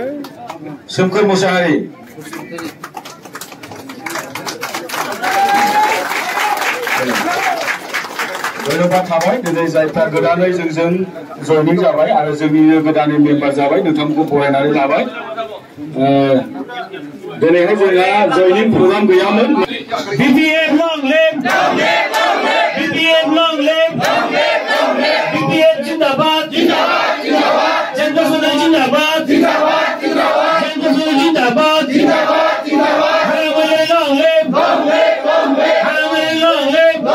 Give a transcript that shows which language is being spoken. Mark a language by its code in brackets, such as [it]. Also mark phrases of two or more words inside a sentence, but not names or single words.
[brx] धन्यवाद थाबाय दिनै जायफ्रा गोदानै जोंजों जयनिं जाबाय आरो जोंनि गोदानै मेम्बार जाबाय नोंथांमोनखौ बरायनानै लाबाय दिनैहाय जोंहा जयनिं प्रग्राम गैयामोन [en] BPF long live BPF long live BPF [hi] जिंदाबाद जनता सुनो जिंदाबाद जनता सुनो जिंदाबाद हमारे [en] long live [hi] हमारे [en] long live